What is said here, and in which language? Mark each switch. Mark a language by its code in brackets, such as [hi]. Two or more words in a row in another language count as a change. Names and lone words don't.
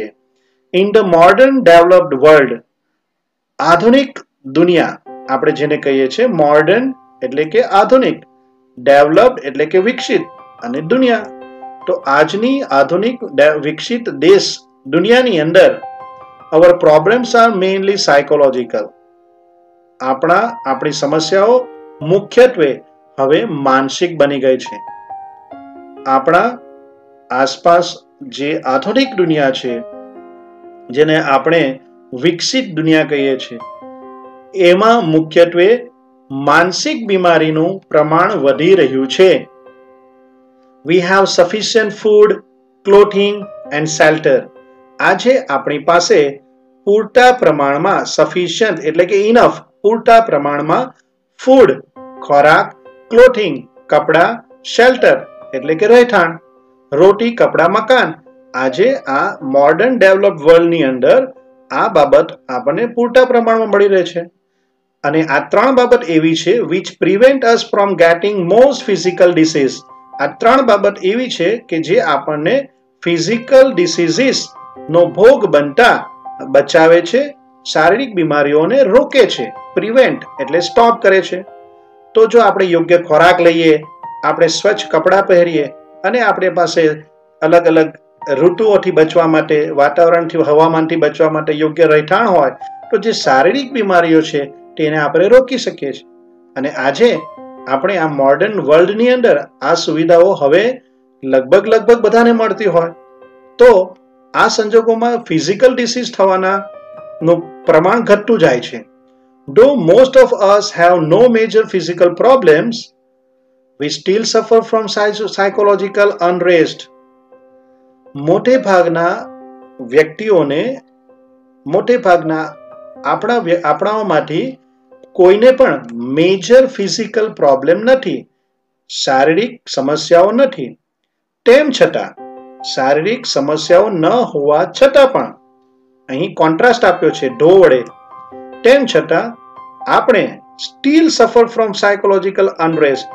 [en] in the modern developed world, [gu] આધુનિક દુનિયા આપણે જેને કહીએ છીએ, મોડર્ન એટલે કે આધુનિક, ડેવલપ્ડ એટલે કે વિકસિત અને દુનિયા. તો આજની આધુનિક વિકસિત દેશ દુનિયાની અંદર [en] our problems are mainly psychological. [gu] આપણી સમસ્યાઓ મુખ્યત્વે હવે માનસિક બની ગઈ છે. આપણા આસપાસ જે આધુનિક દુનિયા છે, જેને આપણે વિકસિત દુનિયા કહીએ છીએ, એમાં મુખ્યત્વે માનસિક બીમારીનું પ્રમાણ વધી રહ્યું છે. [en] We have sufficient food, clothing and shelter. [gu] આજે આપણી પાસે પૂરતા પ્રમાણમાં, સફિશિયન્ટ એટલે કે ઇનફ, પૂરતા પ્રમાણમાં ફૂડ ખોરાક, ક્લોથિંગ કપડા, શેલ્ટર એટલે કે રહેઠાણ, રોટી કપડા મકાન. આજે આ [en] modern developed world [gu] અંદર આ બાબત આપણને પૂરતા પ્રમાણમાં મળી રહે છે. અને આ ત્રણ બાબત એવી છે [en] which prevent us from getting most physical disease. [gu] આ ત્રણ બાબત એવી છે કે જે આપણને [en] physical diseases [gu] નો ભોગ બનતા બચાવે છે, શારીરિક બીમારીઓને રોકે છે. પ્રિવેન્ટ એટલે સ્ટોપ કરે છે. તો જો આપણે યોગ્ય ખોરાક લઈએ, આપણે સ્વચ્છ કપડાં પહેરીએ અને આપણી પાસે અલગ અલગ ઋતુઓથી બચવા માટે, વાતાવરણથી, હવામાનથી બચવા માટે યોગ્ય રહેઠાણ હોય, તો જે શારીરિક બીમારીઓ છે તેને આપણે રોકી શકીએ છીએ. અને આજે આપણે આ [en] modern world [gu] અંદર આ સુવિધાઓ હવે લગભગ બધાને મળતી હોય, તો આ સંજોગોમાં [en] physical disease [gu] થવાનાનું પ્રમાણ ઘટતું જાય છે. [en] Though most of us have no major physical problems, we still suffer from psychological unrest. [gu] મોટે ભાગના વ્યક્તિઓને, મોટે ભાગના આપણાઓમાંથી કોઈને પણ [en] major physical problem [gu] નથી, શારીરિક સમસ્યાઓ નથી. તેમ છતાં, શારીરિક સમસ્યાઓ ન હોવા છતાં પણ, અહીં કોન્ટ્રાસ્ટ આપ્યો છે ઢો વડે, તેમ છતાં આપણે [en] still suffer from psychological unrest.